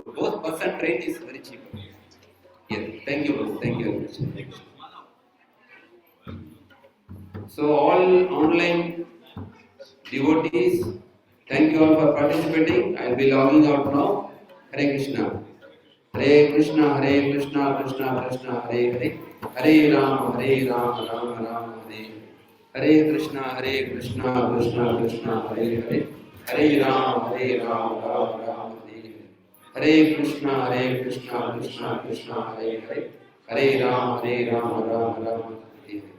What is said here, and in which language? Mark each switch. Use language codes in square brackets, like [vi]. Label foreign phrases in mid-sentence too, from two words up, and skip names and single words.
[en] Both bus and train is very cheap. Yes. Thank you. Thank you very much. So all online devotees, thank you all for participating. I will be logging out now. Hare Krishna. [sa] हरे कृष्णा कृष्णा कृष्णा हरे हरे, हरे राम राम राम हरे हरे, कृष्णा कृष्णा कृष्णा हरे हरे, हरे राम राम राम हरे हरे, कृष्णा कृष्णा कृष्णा हरे हरे, हरे राम राम राम हरे हरे।